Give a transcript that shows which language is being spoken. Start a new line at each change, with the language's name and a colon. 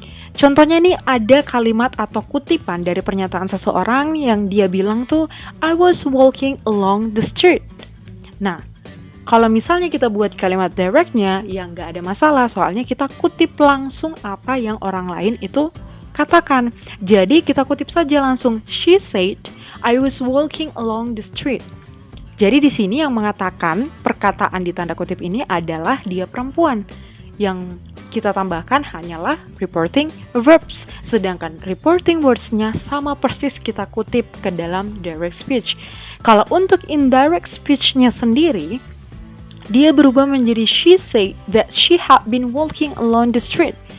Indonesian: Contohnya nih ada kalimat atau kutipan dari pernyataan seseorang yang dia bilang tuh,
English: I was walking along the street.
Indonesian: Nah, kalau misalnya kita buat kalimat directnya, ya nggak ada masalah, soalnya kita kutip langsung apa yang orang lain itu katakan. Jadi kita kutip saja langsung,
English: she said, I was walking along the street.
Indonesian: Jadi di sini yang mengatakan perkataan di tanda kutip ini adalah dia perempuan. Yang kita tambahkan hanyalah reporting verbs, sedangkan reporting words-nya sama persis kita kutip ke dalam direct speech. Kalau untuk indirect speech-nya sendiri, dia berubah menjadi
English: she said that she had been walking along the street.